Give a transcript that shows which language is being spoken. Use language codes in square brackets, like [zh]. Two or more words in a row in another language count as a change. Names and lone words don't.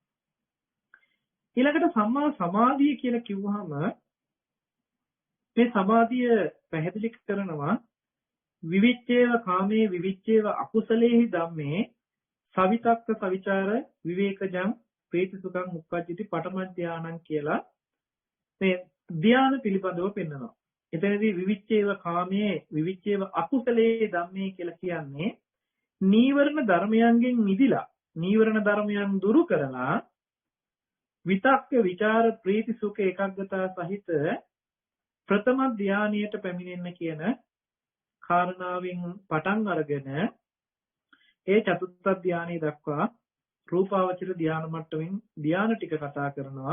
[si] ඊළඟට සම්මා සමාධිය කියලා කිව්වහම මේ සමාධිය පැහැදිලි කරනවා [pi] විවිච්ඡේව කාමේ විවිච්ඡේව අකුසලේහි ධම්මේ සවිතක්ක සවිචාර විවේකජං ප්‍රීති සුඛං උප්පජ්ජති පඨම ධානං [si] කියලා මේ ධාන පිළිබඳව පෙන්වනවා. එතනදී [pi] විවිච්ඡේව කාමයේ විවිච්ඡේව අකුසලයේ ධම්මේ [si] කියලා කියන්නේ නීවරණ ධර්මයන්ගෙන් මිදිලා, නීවරණ ධර්මයන් දුරු කරලා විතක්ක විචාර ප්‍රීති සුඛ ඒකාග්‍රතාව සහිත ප්‍රථම ධානයට පැමිණෙන්න කියන කාරණාවෙන් පටන් අරගෙන ඒ චතුත්ථ ධානය දක්වා රූපාවචර ධාන මට්ටමින් ධාන ටික කතා කරනවා.